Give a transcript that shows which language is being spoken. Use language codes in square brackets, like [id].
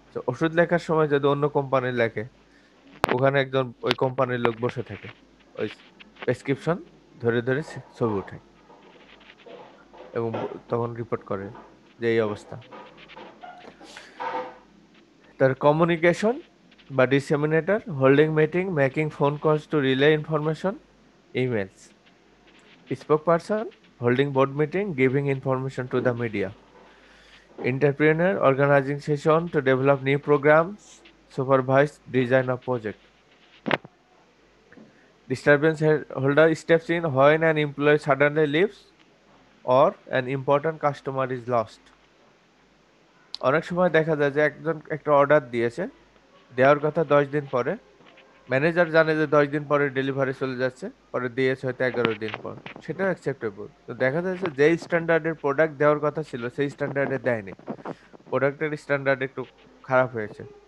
[bn] তো ওষুধ লেখার সময় যদি অন্য কোম্পানির লেখে, ওখানে একজন ওই কোম্পানির লোক বসে থাকে, ওই প্রেসক্রিপশন ধরে ধরে ছবি উঠায় এবং তখন রিপোর্ট করে যে এই অবস্থা। [en] তার কমিউনিকেশন বা disseminator, holding meeting, making phone calls to relay information, emails. Spokesperson, holding board meeting, giving information to the media. Entrepreneur, organizing session to develop new programs, supervise design of project. Disturbance holder steps in when an employee suddenly leaves or an important customer is lost. [bn] অনেক সময় দেখা যায় যে একজন একটা order দিয়েছে, দেওয়ার কথা 10 দিন পরে, ম্যানেজার জানে যে 10 দিন পরে ডেলিভারি চলে যাচ্ছে, পরে দিয়েছে হয়তো 11 দিন পর। সেটা অ্যাকসেপ্টেবল। তো দেখা যাচ্ছে যেই স্ট্যান্ডার্ডের প্রোডাক্ট দেওয়ার কথা ছিল সেই স্ট্যান্ডার্ডে দেয়নি, প্রোডাক্টের স্ট্যান্ডার্ড একটু খারাপ হয়েছে।